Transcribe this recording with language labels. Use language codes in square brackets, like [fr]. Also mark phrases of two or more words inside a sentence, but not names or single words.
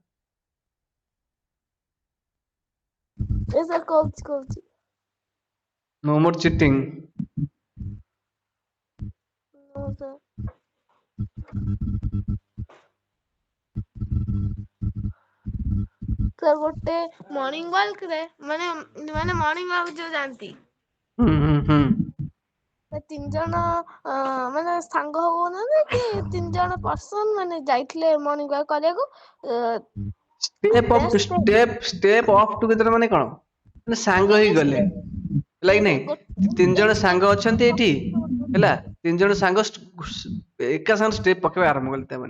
[or] ଏସେ କହୁଛି [en] no more cheating No, sir. sir, [or] ଗୋଟେ [en] morning walk [or] ରେ ମାନେ ମାନେ [en] morning walk [or] ଯୋଉ ଯାଆନ୍ତି ହୁଁ ସେ 3 ଜଣ ମାନେ ସାଙ୍ଗ ହଉନାହାନ୍ତି କି 3 ଜଣ ପର୍ସନ ମାନେ ଯାଇଥିଲେ [en] morning walk [or] କରିବାକୁ [en] step of together [or] ମାନେ କଣ ମାନେ ସାଙ୍ଗ ହେଇ ଗଲେ ହେଲା କି ନାଇଁ ତିନି ଜଣ ସାଙ୍ଗ ଅଛନ୍ତି ଏଇଠି ହେଲା ତିନି ଜଣ ସାଙ୍ଗ ଏକା ସାଙ୍ଗରେ ଷ୍ଟେପ ପକେଇବା ଆରମ୍ଭ କଲେ ତାମାନେ